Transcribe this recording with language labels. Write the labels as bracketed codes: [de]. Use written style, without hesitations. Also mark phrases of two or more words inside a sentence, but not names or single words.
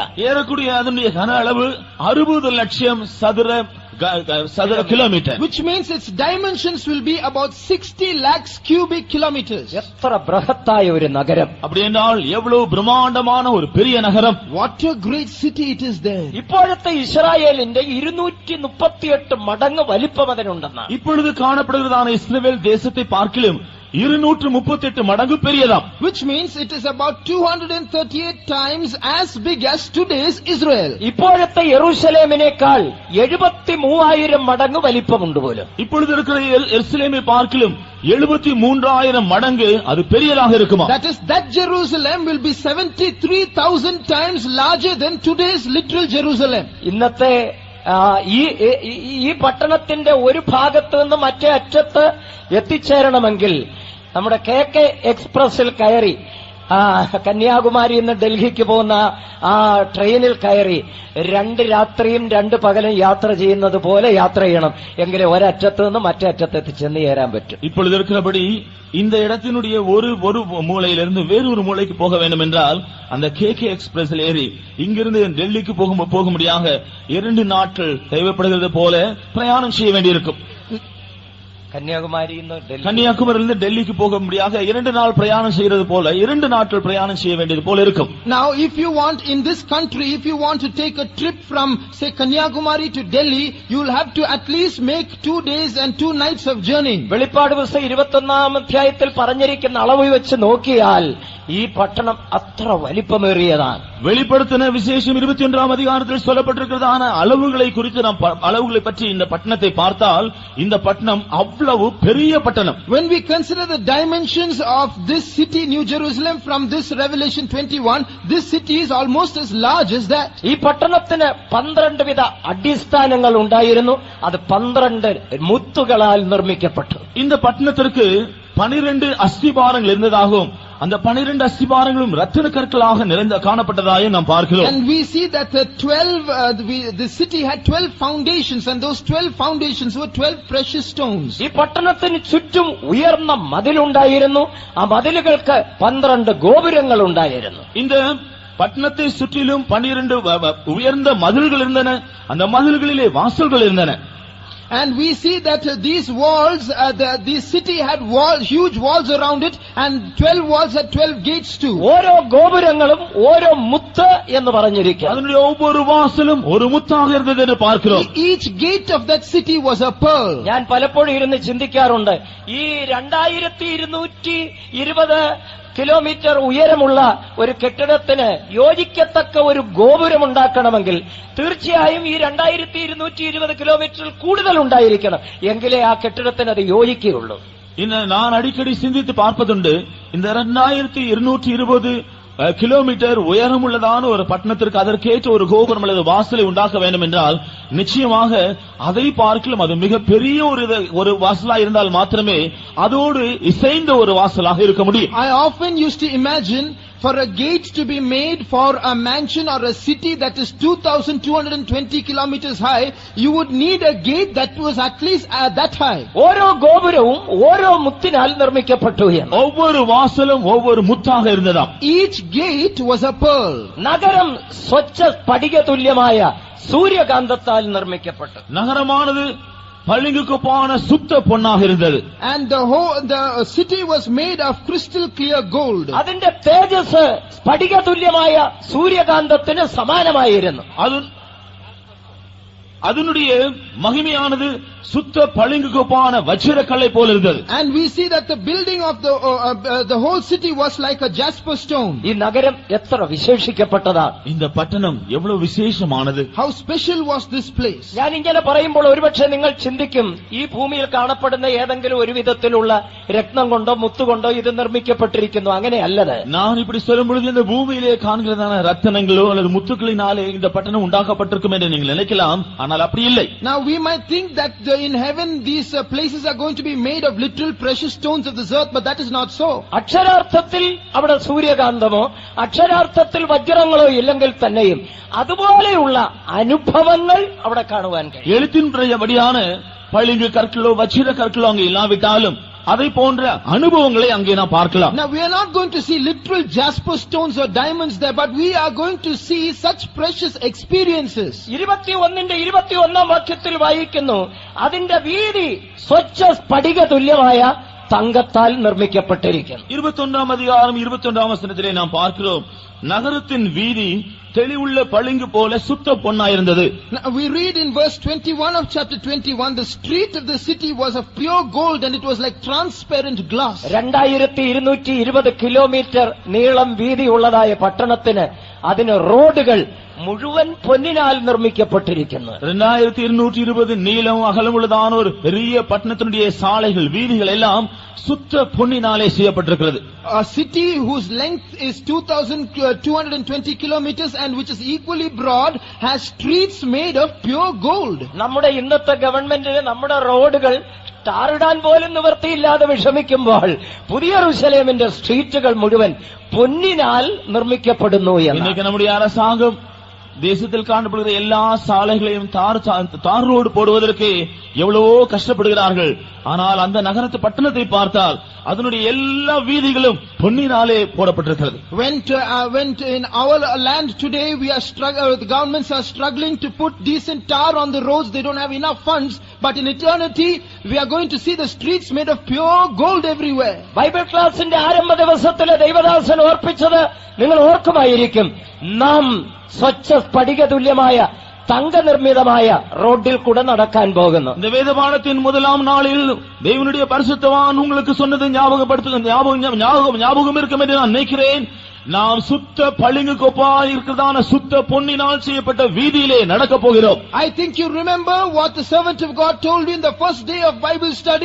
[ta] ஏறக்குறைய அதனுடைய கன அளவு 60 லட்சம் சதுர கிலோமீட்டர். [en] Which means its dimensions will be about 60 lakhs cubic kilometers. [ml] എത്ര ബൃഹത്തായ ഒരു നഗരം! [ta] அப்படி என்றால் எவ்வளவு பிரம்மாண்டமான ஒரு பெரிய நகரம். [en] What a great city it is there. [ml] ഇപ്പോഴത്തെ ഇസ്രായേലിന്റെ 238 മടങ്ങ് വലിപ്പം അതിനുണ്ടെന്നാണ്. [ta] இப்பொழுது காணப்படுகிறதான இஸ்ரவேல் தேசத்தை பார்க்கிலும் 238 மடங்கு பெரியதாம். [en] Which means it is about 238 times as big as today's Israel. [ml] ഇപ്പോഴത്തെ യെരൂശലേമിനേക്കാൾ 73,000 മടങ്ങ് വലിപ്പമുണ്ട് പോലും. [ta] இப்பொழுது இருக்கிற எருசலேமை பார்க்கிலும் 73,000 மடங்கு அது பெரியதாக இருக்குமா? [en] That is, that Jerusalem will be 73,000 times larger than today's literal Jerusalem. [ml] ഇന്നത്തെ ഈ പട്ടണത്തിന്റെ ഒരു ഭാഗത്ത് നിന്ന് മറ്റേ അറ്റത്ത് എത്തിച്ചേരണമെങ്കിൽ നമ്മുടെ KK എക്സ്പ്രസിൽ കയറി കന്യാകുമാരിയിൽ നിന്ന് ഡൽഹിക്ക് പോകുന്ന ആ ട്രെയിനിൽ കയറി 2 രാത്രിയും 2 പകലും യാത്ര ചെയ്യുന്നത് പോലെ യാത്ര ചെയ്യണം, എങ്കിലേ ഒരറ്റത്ത് നിന്ന് മറ്റേ അറ്റത്ത് ചെന്ന് ചേരാൻ പറ്റും. [ta] இப்பொழுது இருக்கிறபடி இந்த இடத்தினுடைய ஒரு மூலையிலிருந்து வேறொரு மூலைக்கு போக வேண்டும் என்றால் அந்த KK எக்ஸ்பிரஸில் ஏறி இங்கிருந்து டெல்லிக்கு போகும்படியாக 2 நாட்கள் தேவைப்படுகிறது போல பிரயாணம் செய்ய வேண்டியிருக்கும். கன்னியாகுமரியிலிருந்து டெல்லிக்கு போகும்படியாக 2 நாள் பிரயாணம் செய்யறது போல 2 நாட்கள் பிரயாணம் செய்ய வேண்டியது போல இருக்கும். [en] Now if you want in this country, if you want to take a trip from say Kanyakumari to Delhi, you will have to at least make 2 days and 2 nights of journey. [ml] വെളിപ്പാട് പുസ്തകം 21-ാം അധ്യായത്തിൽ പറഞ്ഞിരിക്കുന്ന അളവ് വെച്ച് നോക്കിയാൽ ഈ പട്ടണം അത്ര വലിപ്പമേറിയതാണ്. [ta] வெளிப்படுத்தின விசேஷம் 21ஆம் அதிகாரத்தில் சொல்லப்பட்டிருக்கிறதான அளவுகளை குறித்து நாம் அளவுகளை பற்றி இந்த பட்டணத்தை பார்த்தால் இந்த பட்டணம் அவ்வளவு பெரிய பட்டணம். [en] When we consider the dimensions of this city, New Jerusalem, from this Revelation 21, this city is almost as large as that. [ml] ഈ പട്ടണത്തിന് 12 വിധ അടിസ്ഥാനങ്ങൾ ഉണ്ടായിരുന്നു. അത് 12 മുത്തുകളാൽ നിർമ്മിക്കപ്പെട്ടു. [ta] இந்த பட்டணத்திற்கு 12 அஸ்திபாரங்கள் இருந்ததாகவும் அந்த 12 அஸ்திபாரங்களும் ரத்தின கற்களாக நிறைந்த காணப்பட்டதாயும் நாம் பார்க்கிறோம். [en] And we see that the city had 12 foundations, and those 12 foundations were 12 precious stones. [ml] ഈ പട്ടണത്തിന് ചുറ്റും ഉയർന്ന മതിലുണ്ടായിരുന്നു. ആ മതിലുകൾക്ക് 12 ഗോപുരങ്ങൾ ഉണ്ടായിരുന്നു. [ta] இந்த பட்டணத்தை சுற்றிலும் 12 உயர்ந்த மதில்கள் இருந்தன. அந்த மதில்களிலே வாசல்கள் இருந்தன. [en] And we see that these walls, the city had huge walls around it, and 12 walls had 12 gates too. [ml] ഓരോ ഗോപുരങ്ങളും ഓരോ മുത്ത് എന്ന് പറഞ്ഞിരിക്കുന്നു. [ta] அதனுடைய ஒவ்வொரு வாசலும் ஒரு முத்தாக இருந்தது என்று பார்க்கிறோம். [en] Each gate of that city was a pearl. [ml] ഞാൻ പലപ്പോഴും ഇരുന്ന് ചിന്തിക്കാറുണ്ട്, ഈ 2220 കിലോമീറ്റർ ഉയരമുള്ള ഒരു കെട്ടിടത്തിന് യോജിക്കത്തക്ക ഒരു ഗോപുരം ഉണ്ടാക്കണമെങ്കിൽ തീർച്ചയായും ഈ 2220 കിലോമീറ്ററിൽ കൂടുതൽ ഉണ്ടായിരിക്കണം. എങ്കിലേ ആ കെട്ടിടത്തിന് അത് യോജിക്കുകയുള്ളൂ. [ta] நான் அடிக்கடி சிந்தித்து பார்ப்பதுண்டு, இந்த 2220 கிலோமீட்டர் உயரம் உள்ளதான ஒரு பட்டணத்திற்கு அதற்கேற்ற ஒரு கோபுரம் அல்லது வாசலை உண்டாக்க வேண்டும் என்றால் நிச்சயமாக அதை பார்க்கலாம் அது மிக பெரிய ஒரு வாசலா இருந்தால் மாத்திரமே அதோடு இசைந்த ஒரு வாசலாக இருக்க முடியும். [en] I often used to imagine for a gate to be made for a mansion or a city that is 2220 kilometers high, you would need a gate that was at least that high. [ml] ഓരോ ഗോപുരവും ഓരോ മുത്തിനാൽ നിർമ്മിക്കപ്പെട്ടു. [ta] ஒவ்வொரு வாசலும் ஒவ்வொரு முத்தாக இருந்ததாம். [en] Each gate was a pearl. [ml] നഗരം സ്വച്ഛ സ്ഫടിക തുല്യമായ സൂര്യകാന്തത്താൽ നിർമ്മിക്കപ്പെട്ടു. [ta] நகரமானது பளிங்குக்குப்பான சுத்த பொன்னாக இருந்தது. [en] And the city was made of crystal clear gold. [ml] അതിന്റെ തേജസ് സ്ഫടിക തുല്യമായ സൂര്യകാന്തത്തിന് സമാനമായിരുന്നു. [ta] அதனுடைய மகிமையானது சுத்த பளிங்குக்குப்பான வச்சிரக்கல்லை போல இருந்தது. [en] And we see that the building of the whole city was like a jasper stone. [ml] ഈ നഗരം എത്ര വിശേഷിക്കപ്പെട്ടതാണ്. [ta] இந்த பட்டணம் எவ்வளவு விசேஷமானது. [en] How special was this place. [ml] ഞാൻ ഇങ്ങനെ പറയുമ്പോൾ ഒരുപക്ഷെ നിങ്ങൾ ചിന്തിക്കും, ഈ ഭൂമിയിൽ കാണപ്പെടുന്ന ഏതെങ്കിലും ഒരു വിധത്തിലുള്ള രത്നം കൊണ്ടോ മുത്തുകൊണ്ടോ ഇത് നിർമ്മിക്കപ്പെട്ടിരിക്കുന്നു. അങ്ങനെയല്ലത്. [ta] நான் இப்படி சொல்லும் பொழுது இந்த பூமியிலே காண்கிறதான ரத்தினங்களோ அல்லது முத்துக்களினாலே இந்த பட்டணம் உண்டாக்கப்பட்டிருக்கும் என்று நீங்கள் நினைக்கலாம். ஆனால் அப்படி இல்லை. [en] Now we might think that in heaven these places are going to be made of literal precious stones of this earth, but that is not so. [ml] അക്ഷരാർത്ഥത്തിൽ അവിടെ സൂര്യകാന്തമോ അക്ഷരാർത്ഥത്തിൽ വജ്രങ്ങളോ ഇല്ലെങ്കിൽ തന്നെയും അതുപോലെയുള്ള അനുഭവങ്ങൾ അവിടെ കാണുവാൻ കഴിയും. [ta] எழுத்தின்படியான பளிங்கு கற்களோ வச்சிர கற்களோ அங்கே இல்லாவிட்டாலும் அதை போன்ற அனுபவங்களை அங்கே நாம் பார்க்கலாம். [en] Now we are not going to see literal jasper stones or diamonds there, but we are going to see such precious experiences. [ml] 21 വാക്യത്തിൽ വായിക്കുന്നു, അതിന്റെ വീതി സ്വച്ഛ സ്ഫടിക തുല്യമായ തങ്കത്താൽ നിർമ്മിക്കപ്പെട്ടിരിക്കുന്നു. [ta] 21ஆம் அதிகாரம் 21ஆம் வசனத்திலே நாம் பார்க்கிறோம், நகரத்தின் வீதி தெளிவுள்ள பளிங்கு போல சுத்த பொன்னாயிருந்தது. [en] Now we read in verse 21 of chapter 21, the street of the city was of pure gold and it was like transparent glass. [ml] 2220 കിലോമീറ്റർ നീളം വീതിയുള്ളതായ പട്ടണത്തിന് അതിന് റോഡുകൾ മുഴുവൻ പൊന്നിനാൽ നിർമ്മിക്കപ്പെട്ടിരിക്കുന്നു. [ta] 2220 நீளம் அகலம் உள்ளதான ஒரு பெரிய பட்டணத்தினுடைய சாலைகள் வீதிகள் எல்லாம் சுத்த பொன்னினாலே செய்யப்பட்டிருக்கிறது. [en] A city whose length is 2220 kilometers and which is equally broad has streets made of pure gold. [ml] നമ്മുടെ ഇന്നത്തെ ഗവൺമെന്റിന് നമ്മുടെ റോഡുകൾ ടാറിടാൻ പോലും നിവൃത്തിയില്ലാതെ വിഷമിക്കുമ്പോൾ പുതിയ യെരൂശലേമിന്റെ സ്ട്രീറ്റുകൾ മുഴുവൻ പൊന്നിനാൽ നിർമ്മിക്കപ്പെടുന്നു എന്ന്. [ta] இன்னைக்கு நம்முடைய அரசாங்கம் தேசத்தில் காணப்படுகிற எல்லா சாலைகளையும் தார் ரோடு போடுவதற்கு எவ்வளவோ கஷ்டப்படுகிறார்கள். ஆனால் அந்த நகரத்து பட்டணத்தை பார்த்தால் அதனுடைய எல்லா வீதிகளும் பொன்னினாலே போடப்பட்டிருக்கிறது. [en] When in our land today the governments are struggling to put decent tar on the roads, they don't have enough funds, but in eternity we are going to see the streets made of pure gold everywhere. [ml] ബൈബിൾ ക്ലാസിന്റെ ആരംഭ ദിവസത്തിലെ ദൈവദാസൻ ഓർപ്പിച്ചത് നിങ്ങൾ ഓർക്കുമായിരിക്കും, നാം സ്വച്ഛ സ്ഫടിക തുല്യമായ തങ്കനിർമ്മിതമായ റോഡിൽ കൂടെ നടക്കാൻ പോകുന്നു. [ta] இந்த வேத பாடத்தின் முதலாம் நாளில் தேவனுடைய பரிசுத்தவான் உங்களுக்கு சொன்னது ஞாபகம் இருக்கும் என்று நான் நினைக்கிறேன். நாம் சுத்த பளிங்கு கொப்பாய் இருக்கிறதான சுத்த பொன்னினால் செய்யப்பட்ட வீதியிலே நடக்க போகிறோம். [en] I think you remember what the servant of God told you in the first day of Bible study.